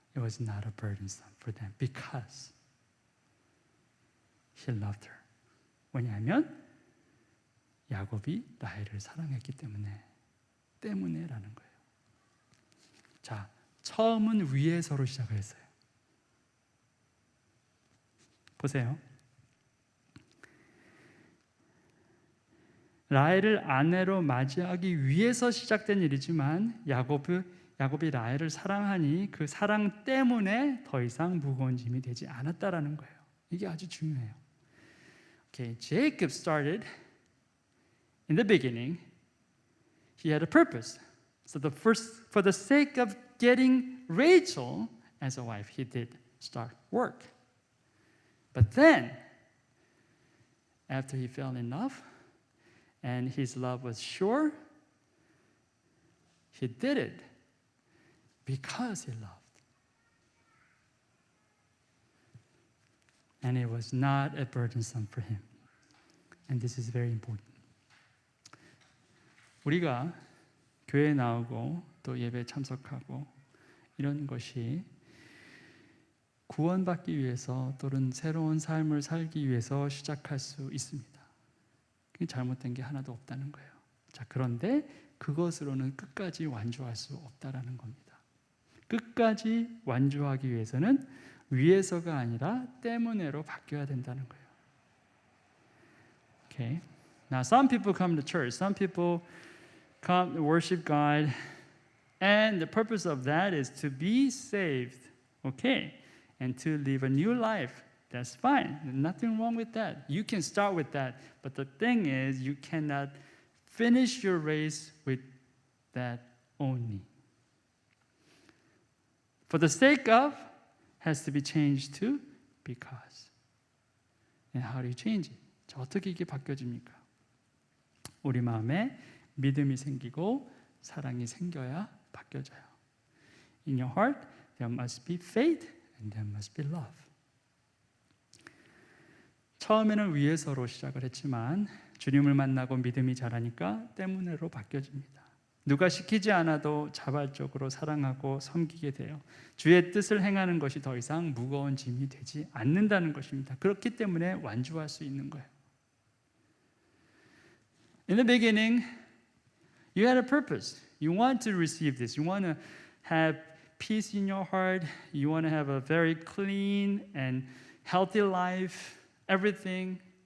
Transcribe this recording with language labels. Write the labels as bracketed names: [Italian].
[English] It was not a burdensome for them because he loved her. [Korean] 왜냐하면 야곱이 라헬을 사랑했기 때문에라는 거예요. 자, 처음은 위에서로 시작을 했어요. 보세요. 라헬을 아내로 맞이하기 위해서 시작된 일이지만 야곱이 라헬을 사랑하니 그 사랑 때문에 더 이상 무거운 짐이 되지 않았다라는 거예요. 이게 아주 중요해요. [English] Okay, Jacob started in the beginning. He had a purpose. So for the sake of getting Rachel as a wife, he did start work. But then, after he fell in love, and his love was sure, he did it because he loved. and it was not a burdensome for him. And this is very important. [Korean] 우리가 교회에 나오고 또 예배에 참석하고 이런 것이 구원받기 위해서 또는 새로운 삶을 살기 위해서 시작할 수 있습니다. 그게 잘못된 게 하나도 없다는 거예요. 자, 그런데 그것으로는 끝까지 완주할 수 없다라는 겁니다. 끝까지 완주하기 위해서는 위에서가 아니라 때문에로 바뀌어야 된다는 거예요. [English] Okay. Now some people come to church. Some people come to worship God, and the purpose of that is to be saved. Okay. And to live a new life. That's fine. There's nothing wrong with that. You can start with that. But the thing is, you cannot finish your race with that only. For the sake of has to be changed to because. And how do you change it? [Korean] 자, 어떻게 이게 바뀌어집니까? 우리 마음에 믿음이 생기고 사랑이 생겨야 바뀌어져요. [English] In your heart, there must be faith and there must be love. [Korean] 처음에는 위에서로 시작을 했지만 주님을 만나고 믿음이 자라니까 때문에로 바뀌어집니다. 누가 시키지 않아도 자발적으로 사랑하고 섬기게 돼요. 주의 뜻을 행하는 것이 더 이상 무거운 짐이 되지 않는다는 것입니다. 그렇기 때문에 완주할 수 있는 거예요. [English] In the beginning, you had a purpose. You want to receive this. You want to have peace in your heart. You want to have a very clean and healthy life. Everything.